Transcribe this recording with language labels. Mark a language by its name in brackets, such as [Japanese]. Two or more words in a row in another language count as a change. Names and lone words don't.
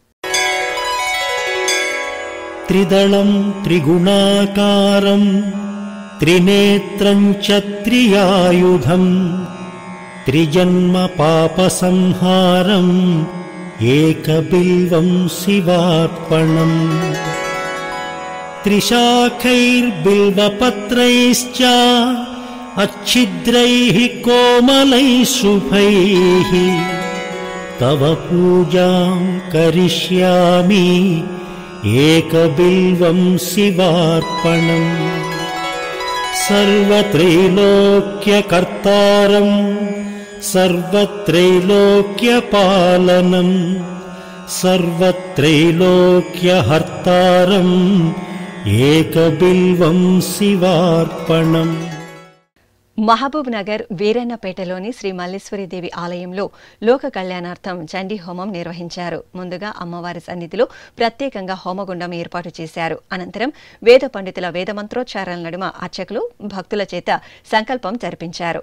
[Sanskrit] త్రిదళం త్రిగుణాకారం త్రినేత్రం చ త్రియాయుధం త్రిజన్మ పాప సంహారం ఏకబిల్వం శివార్పణం త్రిశాఖైర్బిల్వపత్రైశ్చ अच्छिद्रैः कोमलैः शुभैः तव पूजां करिष्यामि एकबिल्वं शिवार्पणम् सर्वत्रैलोक्यकर्तारं सर्वत्रैलोक्यपालनं सर्वत्रैलोक्यहर्तारम् एकबिल्वं शिवार्पणम् [Telugu] మహబూబ్ నగర్ వీరన్నపేటలోని శ్రీ మల్లేశ్వరీదేవి ఆలయంలో లోక కళ్యాణార్థం చండీ హోమం నిర్వహించారు. ముందుగా అమ్మవారి సన్నిధిలో ప్రత్యేకంగా హోమగుండం ఏర్పాటు చేశారు. అనంతరం వేద పండితుల వేదమంత్రోచ్చారాల నడుమ అర్చకులు భక్తుల చేత సంకల్పం జరిపించారు.